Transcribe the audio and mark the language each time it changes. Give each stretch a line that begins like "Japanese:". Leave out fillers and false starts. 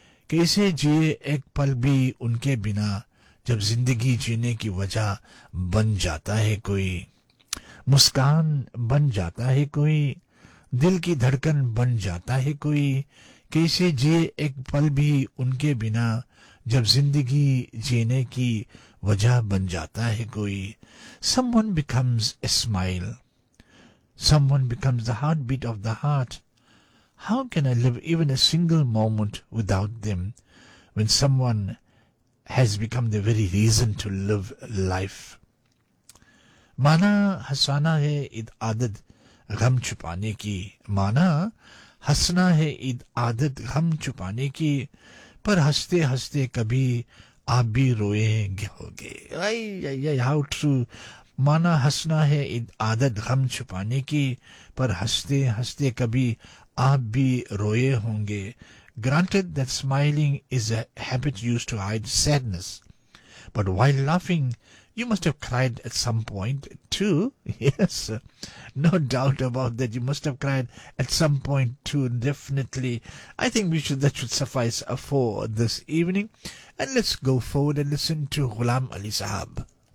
Urdu: کیسے جیے ایک پل بھی ان کے بنا, جب زندگی جینے کی وجہ بن جاتا ہے کوئی. مسکان بن جاتا ہے کوئی, دل کی دھڑکن بن جاتا ہے کوئی. کیسے جیے ایک پل بھی ان کے بنا, جب زندگی جینے کی وجہ بن جاتا ہے کوئی.
English: Someone becomes a smile, someone becomes the heartbeat of the heart. How can I live even a single moment without them when someone has become the very reason to live life.
Urdu: مانا ہنسانا ہے عید عادت غم چھپانے کی, مانا ہنسنا ہے عید عادت غم چھپانے کی, پر ہنستے ہنستے کبھی آپ بھی روئیں گے ہوگے.
English: How true.
Urdu: مانا ہنسنا ہے عادت غم چھپانے کی, پر ہنستے ہنستے کبھی آپ بھی روئے ہوں گے.
English: Granted that smiling is a habit used to hide sadness, But while laughing, you must have cried at some point, too. Yes, no doubt about that. You must have cried at some point, too, definitely. I think we should that should suffice for this evening. And let's go forward and listen to Ghulam Ali Sahab.